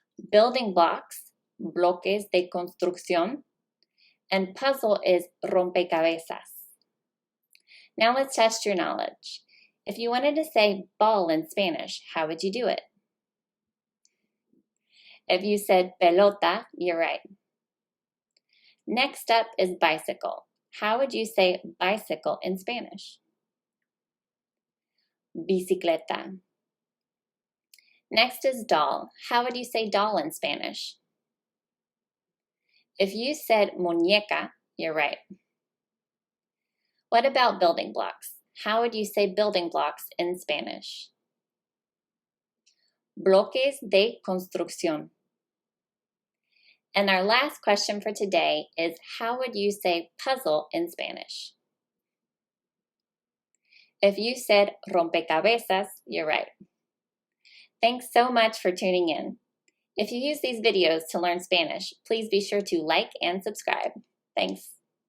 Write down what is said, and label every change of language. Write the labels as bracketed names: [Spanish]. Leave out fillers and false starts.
[English] Building blocks, bloques de construcción. And puzzle is rompecabezas. Now let's test your knowledge. If you wanted to say ball in Spanish, how would you do it? If you said pelota, you're right. Next up is bicycle. How would you say bicycle in Spanish? Bicicleta. Next is doll. How would you say doll in Spanish? If you said muñeca, you're right. What about building blocks? How would you say building blocks in Spanish? [Spanish] Bloques de construcción. [English] And our last question for today is, how would you say puzzle in Spanish? If you said rompecabezas, you're right. Thanks so much for tuning in. If you use these videos to learn Spanish, please be sure to like and subscribe. Thanks.